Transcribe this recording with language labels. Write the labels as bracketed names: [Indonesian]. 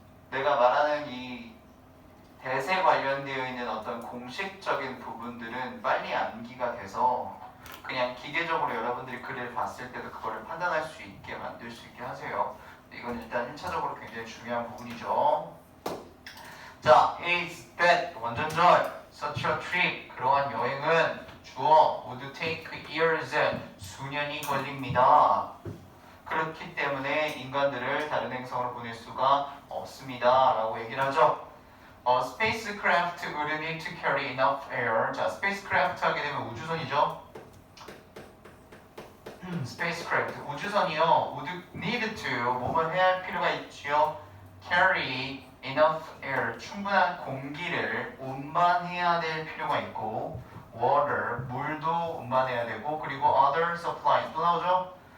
[Korean] 내가 말하는 이 대세 관련되어 있는 어떤 공식적인 부분들은 빨리 암기가 돼서 그냥 기계적으로 여러분들이 글을 봤을 때도 그거를 판단할 수 있게 만들 수 있게 하세요. 이건 일단 1차적으로 굉장히 중요한 부분이죠. 자, [English] is that [Korean] 원전절 [English] such a trip [Korean] 그러한 여행은 주어 [English] would take years [Korean] 수년이 걸립니다. 그렇기 때문에 인간들을 다른 행성으로 보낼 수가 없습니다 라고 얘기를 하죠. [English] spacecraft would need to carry enough air. [Korean] 자, spacecraft 하게 되면 우주선이죠. spacecraft 우주선이요 [English] would need to [Korean] 뭐만 해야 할 필요가 있지요. [English] carry enough air [Korean] 충분한 공기를 운반해야 될 필요가 있고 water 물도 운반해야 되고 그리고 [English] other supplies [Korean] 또 나오죠.